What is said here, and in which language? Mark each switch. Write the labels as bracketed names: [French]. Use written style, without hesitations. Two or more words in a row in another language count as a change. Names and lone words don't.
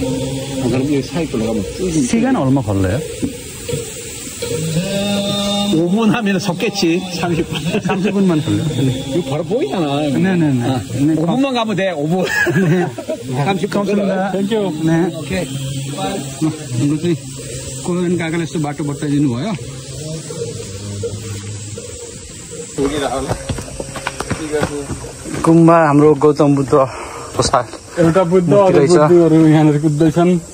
[Korean] 그럼 여기 사이길로 가면 쭉. 시간 얼마 걸려요? 5분 하면 섰겠지. 30분. 30분만 걸려. 이거 바로 보이잖아. 네네네. 5분만 가면 돼. 5분. 네. 30분. 감사합니다. 땡큐. 네. 오케이. [Nepali] हाम्रो चाहिँ कोही काकाले यस्तो बाटो बताइदिनु भयो। गुम्बा हाम्रो गौतम बुद्धको साथ एउटा बुद्ध अरू बुद्धहरू यहाँनिर कुद्दैछन्।